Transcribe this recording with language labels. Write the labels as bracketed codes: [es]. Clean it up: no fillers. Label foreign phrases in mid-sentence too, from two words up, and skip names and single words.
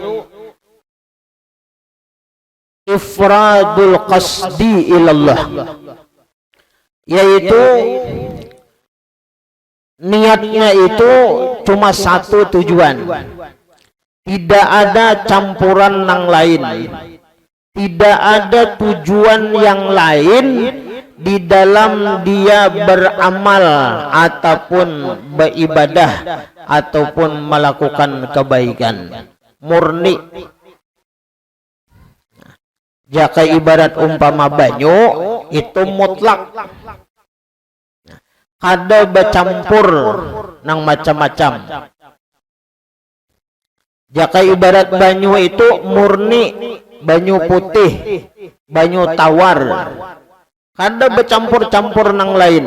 [ar] ifradul qasdi ilallah, [id] yaitu niatnya itu cuma satu tujuan, tidak ada campuran yang lain, tidak ada tujuan yang lain di dalam dia beramal ataupun beribadah ataupun melakukan kebaikan. Murni. [bjn] Jika ibarat umpama banyu itu mutlak, kada bercampur nang macam-macam. Jika ibarat banyu itu murni, banyu putih, banyu tawar, kada bercampur-campur nang lain.